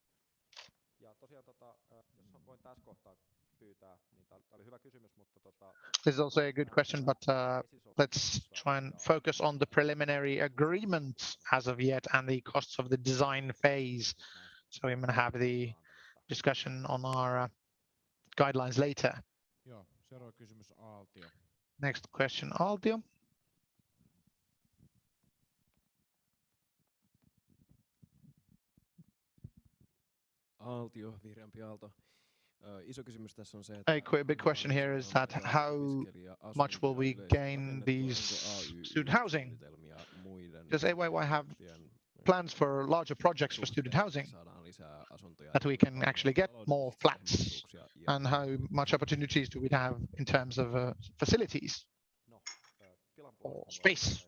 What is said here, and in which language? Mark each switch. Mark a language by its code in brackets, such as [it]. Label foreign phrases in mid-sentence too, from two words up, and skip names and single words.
[en] This is also a good question, but let's try and focus on the preliminary agreement as of yet and the costs of the design phase. So we're going to have the discussion on our guidelines later. Next question, [fi] Aalto. Aaltio, vihreämpi Aalto. Iso kysymys tässä on se, [en] A big question here is that how much will we gain these student housing? Does AYYE have plans for larger projects for student housing, that we can actually get more flats, and how much opportunities do we have in terms of facilities or space?